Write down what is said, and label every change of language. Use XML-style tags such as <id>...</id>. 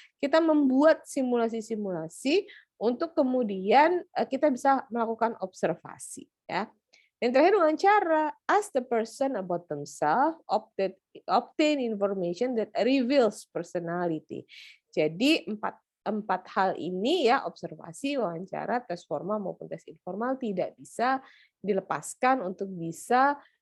<id>Kita membuat simulasi-simulasi untuk kemudian kita bisa melakukan observasi ya. Yang terakhir wawancara,</id> <en>ask the person about themselves, obtain information that reveals personality.</en> <id>Jadi empat hal ini ya, observasi, wawancara, tes formal maupun tes informal tidak bisa dilepaskan untuk bisa</id>